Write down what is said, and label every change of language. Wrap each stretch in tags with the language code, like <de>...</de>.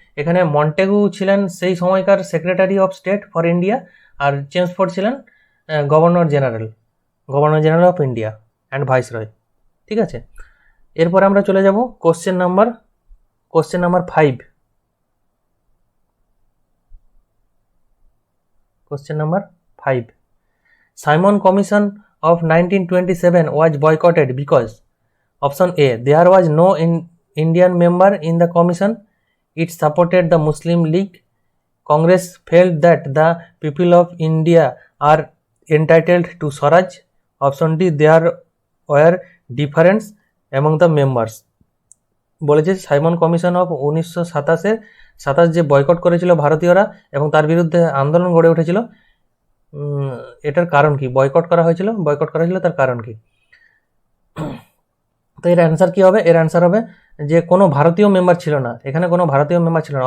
<bn>এখানে মন্টেগু ছিলেন সেই সময়কার secretary of state for India, আর Chelmsford ছিলেন governor general of India and viceroy. ঠিক আছে, এরপরে আমরা চলে যাব question number 5।</bn> <en>Question number 5, Simon Commission of 1927 was boycotted because option A, there was no Indian member in the commission, it supported the Muslim League, Congress felt that the people of India are entitled to Swaraj, option D, there were difference among the members।</en> <bn>বলেছে Simon commission of 1927 যে boycott করেছিল ভারতীয়রা এবং তার বিরুদ্ধে আন্দোলন গড়ে উঠেছিল, এটার কারণ কি? বয়কট করা হয়েছিল তার কারণ কি? তো এর অ্যান্সার কি হবে? এর অ্যান্সার হবে যে কোনো ভারতীয় মেম্বার ছিল না, এখানে কোনো ভারতীয় মেম্বার ছিল না।</bn>